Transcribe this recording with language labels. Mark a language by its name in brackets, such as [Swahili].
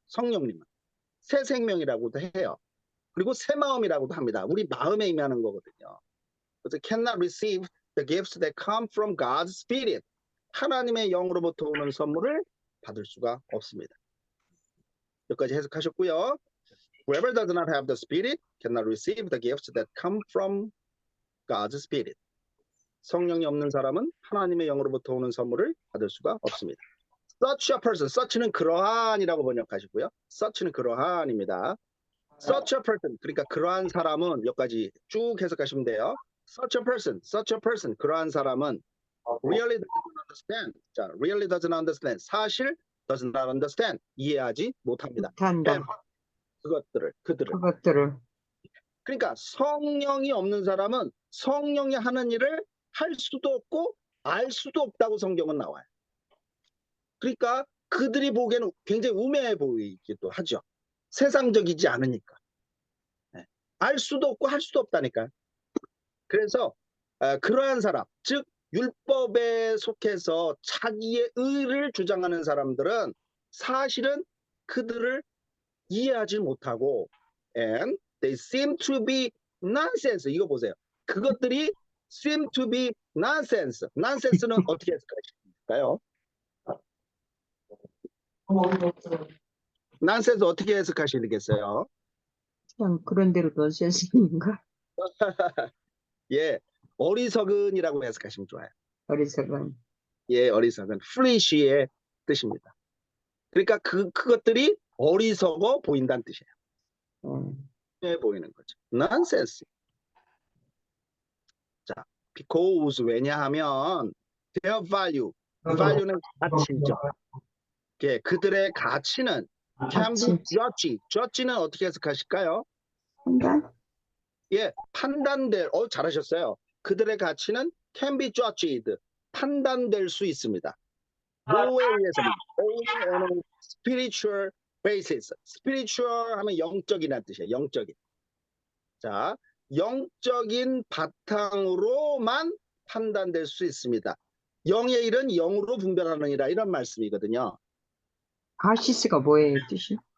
[Korean] 성령님은 새 생명이라고도 해요. 그리고 새 마음이라고도 합니다. 우리 마음에 임하는 거거든요. 그래서 [English] cannot receive the gifts that come from God's Spirit. [Korean] 하나님의 영으로부터 오는 선물을 받을 수가 없습니다. 여기까지 해석하셨고요. [English] Whoever does not have the Spirit cannot receive the gifts that come from God's Spirit. [Korean] 성령이 없는 사람은 하나님의 영으로부터 오는 선물을 받을 수가 없습니다. [English] such a person. [Korean] such는 그러한이라고 번역하시고요. such는 그러한입니다. [English] such a person. [Korean] 그러니까 그러한 사람은 여기까지 쭉 해석하시면 돼요. [English] such a person. [Korean] 그러한 사람은 [English] really doesn't understand. 자, really doesn't understand. [Korean] 사실 [English] does not understand. [Korean] 이해하지 못합니다. 못한다. 그들을. 그것들을. 그러니까 성령이 없는 사람은 성령이 하는 일을 할 수도 없고 알 수도 없다고 성경은 나와요. 그러니까 그들이 보기에는 굉장히 우매해 보이기도 하죠. 세상적이지 않으니까. 네. 알 수도 없고 할 수도 없다니까요. 그래서 그러한 사람, 즉 율법에 속해서 자기의 의를 주장하는 사람들은 사실은 그들을 이해하지 못하고 [English] and they seem to be nonsense. [Korean] 이거 보세요. 그것들이 [English] seem to be nonsense. [Korean] nonsense는 어떻게 해석하실까요? nonsense 어떻게 해석하시겠어요? 그냥 그런 대로 넌센스인가? 예, 어리석은이라고 해석하시면 좋아요. 어리석은. 예, 어리석은 foolish의 뜻입니다. 그러니까 그것들이 어리석어 보인다는 뜻이에요. 예, 보이는 거죠. nonsense. 자, [English] because [Korean] 왜냐하면 [English] their value [Korean] 는 가치죠. 예, 그들의 가치는 [English] can be judged. [Korean] judge는 어떻게 해석하실까요? 판단? 예, 판단될. 잘하셨어요. 그들의 가치는 [English] can be judged. [Korean] 판단될 수 있습니다. 뭐에 의해서는 [English] only on a spiritual basis. [Korean] spiritual 하면 영적이라는 뜻이에요. 영적인. 자, 영적인 바탕으로만 판단될 수 있습니다. 영의 일은 영으로 분별하느니라 이런 말씀이거든요. 바시스가 뭐예요, 뜻이?